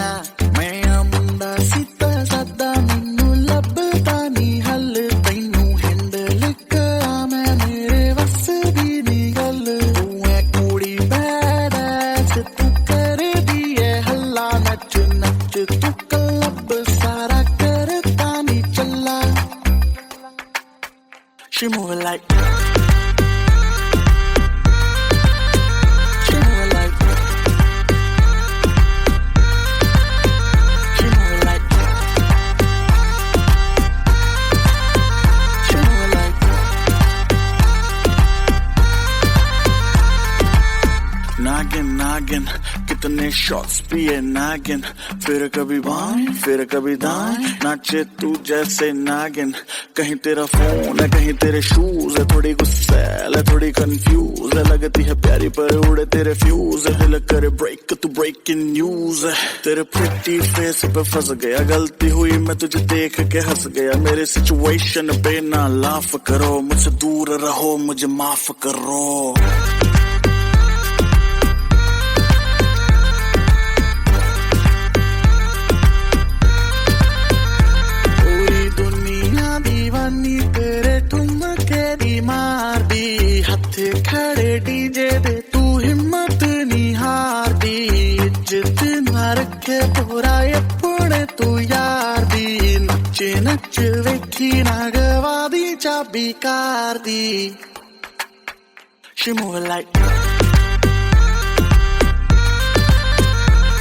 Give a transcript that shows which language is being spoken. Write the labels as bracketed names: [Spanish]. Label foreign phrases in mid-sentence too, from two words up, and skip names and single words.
[Punjabi] ਮੈਂ ਮੁੰਡਾ ਸੀਤਾ ਸਾਦਾ ਮੈਨੂੰ ਲੱਭਦਾ ਨੀ ਹੱਲ, ਤੈਨੂੰ ਹੈਂਡਲ ਕਰਾਂ ਮੈਂ ਮੇਰੇ ਵੱਸ ਦੀ ਨੀ ਗੱਲ। ਤੂੰ ਹੈ ਕੁੜੀ [English] bad ass [Punjabi] ਤੂੰ ਕਰ ਦਿਏ ਹੱਲਾ, ਨੱਚ ਨੱਚ ਤੂੰ ਕਲੱਬ ਸਾਰਾ ਕਰਤਾ ਨੀ ਚੱਲਾ। [English] She move like, she move like, she move like, she move like। [Hindi] नागिन नागिन कितने शॉट्स पिए नागिन, फिर कभी बाएं फिर कभी दाएं, नाचे तू जैसे नागिन। कहीं तेरा फोन है कहीं तेरे शूज है, थोड़ी गुस्सैल है थोड़ी कंफ्यूज है, लगती है प्यारी पर उड़े तेरे फ्यूज है। दिल करे ब्रेक तू [English] breaking news [Hindi] है, तेरे [English] pretty face [Hindi] पे फंस गया, गलती हुई मैं तुझे देख के हंस गया। मेरे सिचुएशन पे ना लाफ करो, मुझसे दूर रहो मुझे माफ करो। [Punjabi] ਦੀਵਾਨੀ ਤੇਰੇ ਠੁਮਕੇ ਦੀ ਮਾਰ ਦੀ, ਹੱਥ ਖੜ੍ਹੇ ਡੀਜੇ ਦੇ ਤੂੰ ਹਿੰਮਤ ਨੀ ਹਾਰ ਦੀ। ਇੱਜ਼ਤ ਨਾ ਰੱਖੇ ਪੂਰਾ ਅਪਣੇ ਤੂੰ ਯਾਰ ਦੀ, ਨੱਚੇ ਨੱਚ ਵੇਖੀ ਨਾ ਗਵਾ ਦੀ ਚਾਬੀ ਕਾਰ ਦੀ। [English] She move like,